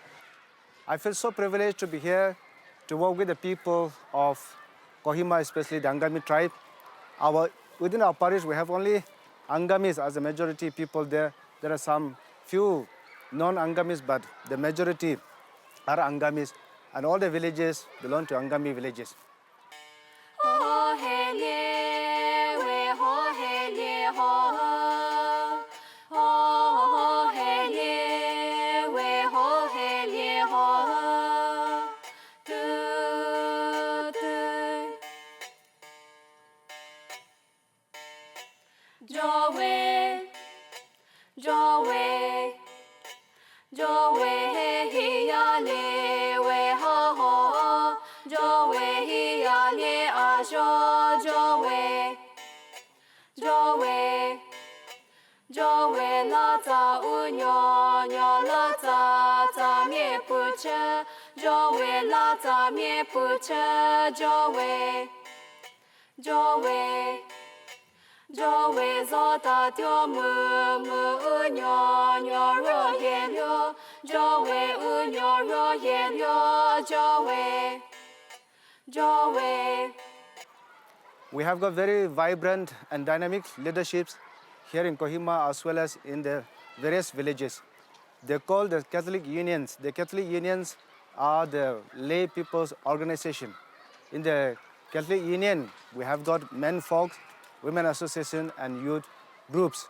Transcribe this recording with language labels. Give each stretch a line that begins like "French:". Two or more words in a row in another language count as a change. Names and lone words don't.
English: I feel so privileged to be here to work with the people of Kohima, especially the Angami tribe. Within our parish, we have only Angamis as the majority people there. There are some few non-Angamis, but the majority are Angamis, and all the villages belong to Angami villages.
Angami Naga: Ho hele we ho hele ho ho hele we ho hele ho tu Jowe hiale we ho ho Jowe hiale ajo Jowe la ta unyo la ta mie puche Jowe la ta mie puche Jowe zota tio mu unyo ro helio Jowe unyo ro helio Jowe
English: We have got very vibrant and dynamic leaderships here in Kohima as well as in the various villages. They're called the Catholic Unions. The Catholic Unions are the lay people's organization. In the Catholic Union, we have got men folks, women association and youth groups.